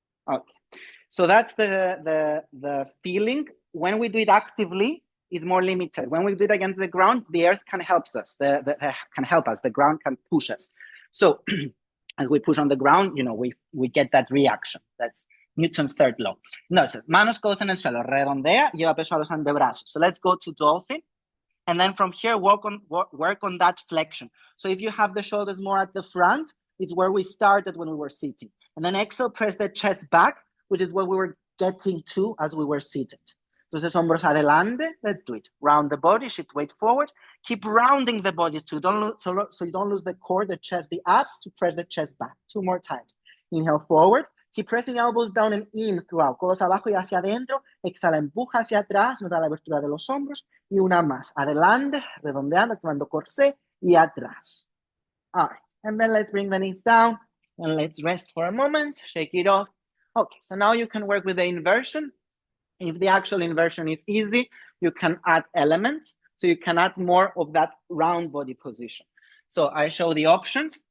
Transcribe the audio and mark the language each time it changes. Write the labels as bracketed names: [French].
[English] Okay, so that's the feeling. When we do it actively, it's more limited. When we do it against the ground, the earth can help us. Can help us. The ground can push us. So as we push on the ground, we get that reaction. That's Newton's third law. [Spanish] Entonces, manos codos en el suelo, redondea, lleva peso a los antebrazos. [English] So let's go to dolphin. And then from here, work on that flexion. So if you have the shoulders more at the front, it's where we started when we were sitting. And then exhale, press the chest back, which is what we were getting to as we were seated. [Spanish] Entonces, hombros adelante. [English] Let's do it. Round the body, shift weight forward. Keep rounding the body so you don't lose the core, the chest, the abs to press the chest back. 2 more times. Inhale forward. Keep pressing elbows down and in throughout. [Spanish] Codos abajo y hacia adentro. Exhala, empuja hacia atrás. Nota la abertura de los hombros. Y una más. Adelante, redondeando, activando corsé y atrás. [English] All right. And then let's bring the knees down and let's rest for a moment. Shake it off. Okay, so now you can work with the inversion. If the actual inversion is easy, you can add elements. So you can add more of that round body position. So I show the options.